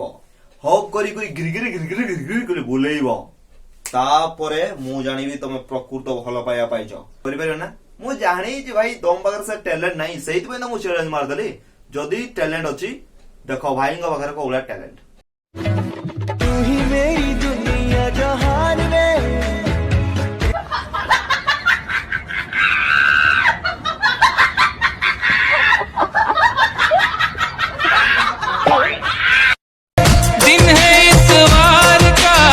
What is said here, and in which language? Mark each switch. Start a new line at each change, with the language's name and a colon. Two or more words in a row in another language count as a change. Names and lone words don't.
Odia: ହଗ୍ କରି ଗିରିଗିରି ବୁଲେଇବ। ତାପରେ ମୁଁ ଜାଣିବି ତମେ ପ୍ରକୃତ ଭଲ ପାଇବା ପାଇଛ। କରିପାରିବ ନା? ମୁଁ ଜାଣିଛି ଭାଇ ତମ ପାଖରେ ସେ ଟ୍ୟାଲେଣ୍ଟ ନାହିଁ, ସେଇଥିପାଇଁ ତ ମୁଁ ଚ୍ୟାଲେଞ୍ଜ ମାରିଦେଲି। ଯଦି ଟ୍ୟାଲେଣ୍ଟ ଅଛି, ଦେଖ ଭାଇଙ୍କ ପାଖରେ କୋଉ ଭଳିଆ ଟ୍ୟାଲେଣ୍ଟ।
Hindi: तू ही मेरी दुनिया जहान में। दिन है इतवार का।